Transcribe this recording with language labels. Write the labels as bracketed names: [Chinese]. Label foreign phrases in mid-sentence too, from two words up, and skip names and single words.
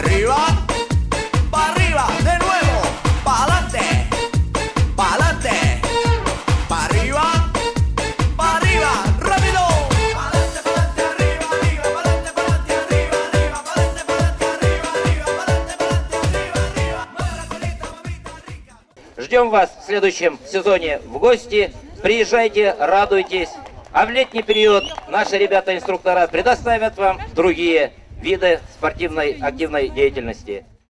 [Spanish] arriba, para arriba, de nuevo, para adelante, para adelante, para arriba, rápido. Para adelante, arriba, arriba, para adelante, arriba, arriba, para adelante, arriba, arriba, para adelante, arriba, arriba. Mueve la colita, mamita rica. [Russian] Ждем вас в следующем сезоне в гости. Приезжайте, радуйтесь. А в летний период наши ребята-инструктора предоставят вам другие виды спортивной активной деятельности.